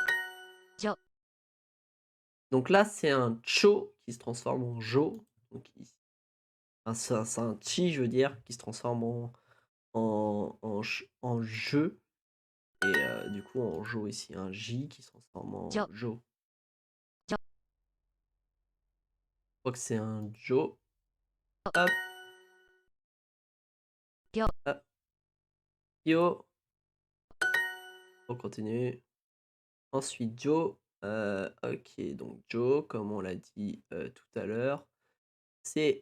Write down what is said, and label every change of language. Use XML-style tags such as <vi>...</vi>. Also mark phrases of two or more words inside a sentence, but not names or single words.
<fr>Jo. Donc là, c'est un cho qui se transforme en jo. Donc, ici. C'est un chi, je veux dire, qui se transforme en jeu. Et du coup, en jo ici, un J qui se transforme en Jo. jo. Jo. Je crois que c'est un jo. Hop. Bio. Hop. Yo. On continue. Ensuite, Jo. Ok, donc Jo, comme on l'a dit tout à l'heure, c'est.</fr>